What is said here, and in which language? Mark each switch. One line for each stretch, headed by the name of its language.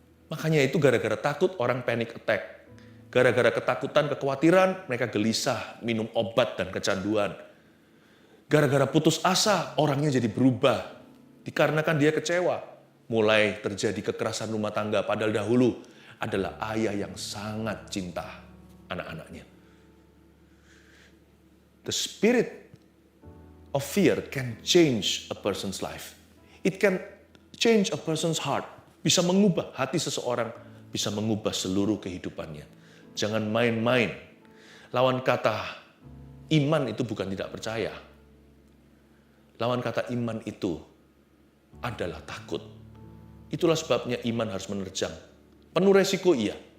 Indonesian: Makanya itu gara-gara takut orang panic attack. Gara-gara ketakutan, kekhawatiran, mereka gelisah, minum obat dan kecanduan. Gara-gara putus asa, orangnya jadi berubah. Dikarenakan dia kecewa. Mulai terjadi kekerasan rumah tangga, padahal dahulu adalah ayah yang sangat cinta anak-anaknya.
English: The spirit of fear can change a person's life. It can change a person's heart.
Indonesian: Bisa mengubah hati seseorang, bisa mengubah seluruh kehidupannya. Jangan main-main. Lawan kata iman itu bukan tidak percaya. Lawan kata iman itu adalah takut. Itulah sebabnya iman harus menerjang. Penuh resiko iya.